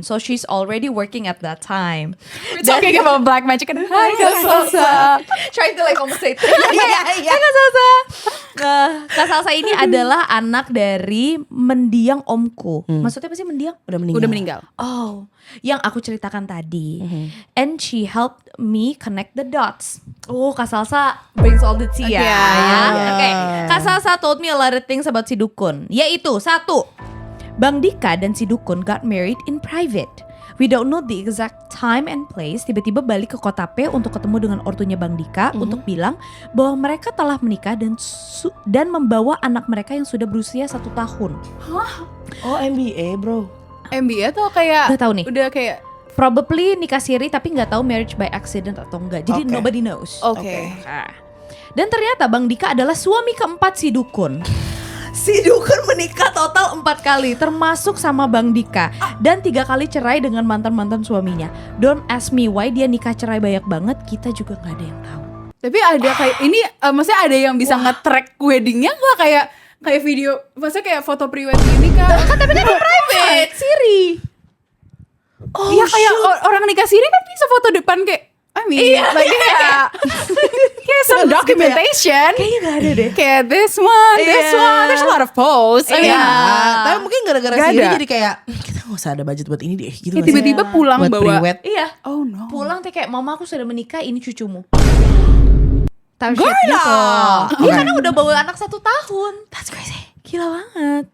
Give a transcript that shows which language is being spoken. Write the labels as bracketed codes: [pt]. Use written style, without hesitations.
[en] So she's already working at that time. We're talking about black magic and hi Kak Salsa. Trying to like compensate. [id] Hai Kak Salsa. Kak Salsa ini adalah anak dari mendiang omku. Maksudnya apa sih mendiang? Udah meninggal. Oh, yang aku ceritakan tadi. [en] And she helped me connect the dots. Oh, Kak Salsa brings all the tea ya. Okay. Kak Salsa told me a lot of things about si dukun. [id] Yaitu 1, Bang Dika dan si dukun [en] got married in private. We don't know the exact time and place. [id] Tiba-tiba balik ke Kota P untuk ketemu dengan ortunya Bang Dika untuk bilang bahwa mereka telah menikah dan membawa anak mereka yang sudah berusia 1 tahun. [en] Oh, MBA bro. [id] MBA tuh kayak Gak tahu nih. Udah kayak Probably nikah siri tapi nggak tahu [en] marriage by accident [id] atau enggak. Jadi [en] nobody knows. [id] Oke. Dan ternyata Bang Dika adalah suami keempat si dukun. Si dukun menikah total 4 kali, termasuk sama Bang Dika. Dan 3 kali cerai dengan mantan-mantan suaminya. [en] Don't ask me why [id] dia nikah cerai banyak banget. Kita juga nggak ada yang tahu. Tapi ada kayak ini, maksudnya ada yang bisa nge-track weddingnya nggak kayak video, maksudnya kayak foto pre-wedding ini kak? Tapi kan private, siri. Iya kayak orang nikah siri kan bisa foto depan kayak, like kayak [en] some documentation. [id] Kayaknya gak ada deh. [en] Kayak this one, there's a lot of posts. [id] Tapi mungkin gara-gara sini jadi kayak kita gak usah ada budget buat ini deh gitu. Tiba-tiba pulang buat bawa. [en] pre-wed. [id] Iya. [en] Oh no. [id] Pulang tuh kayak mama aku sudah menikah, ini cucumu. Iya karena udah bawa anak 1 tahun. [en] That's crazy. [id] Gila banget.